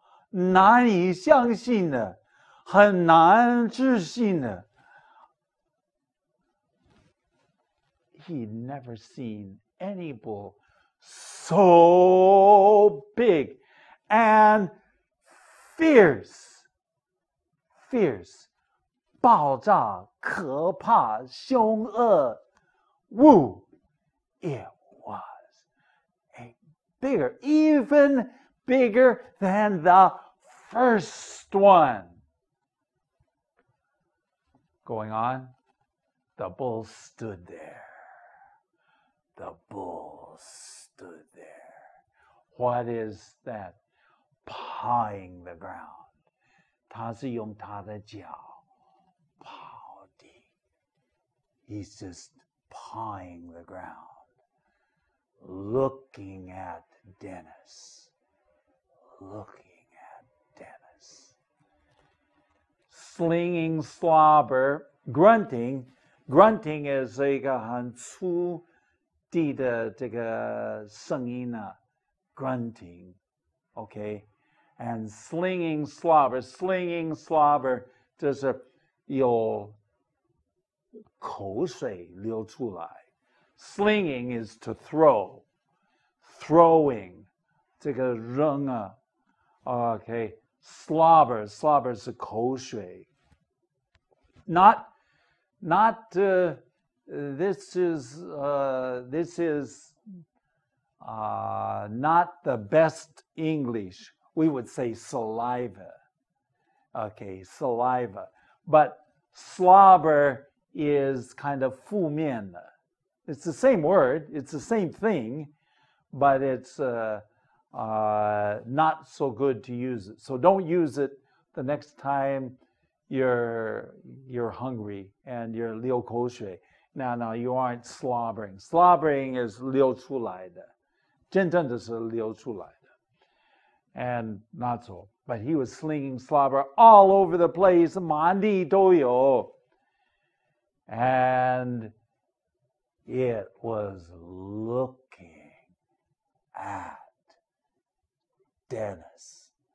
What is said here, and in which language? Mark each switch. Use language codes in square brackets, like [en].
[zh] 难以相信的，很难置信的。 [en] He'd never seen any bull so big and fierce. [zh] 爆炸，可怕，凶恶。Woo! [en] It was bigger, even bigger than the first one. Going on, the bull stood there. The bull stood there. What is that? Pawing the ground. [zh] 他是用他的脚刨地。 [en] He's just pawing the ground, looking at Dennis. Looking at Dennis. slinging slobber, grunting. Grunting is [zh] 一个很粗地的这个声音呢 [en] grunting, okay? And slinging slobber [zh] 就是有口水流出来。 [en] Slinging is to throw, throwing [zh] 这个扔啊 [en] okay? [zh] Slobber 是口水。 [en] Not this is not the best English. We would say saliva. Okay, saliva. But slobber is kind of [zh] 负面的. [en] It's the same word, it's the same thing, but it's not so good to use it. So don't use it the next time you're hungry and you're [zh] 流口水. [en] No, you aren't slobbering. Slobbering is [zh] 流出来的，真正的是流出来的。 [en] And not so. But he was slinging slobber all over the place, [zh] 满地都有. [en] And it was looking at Dennis.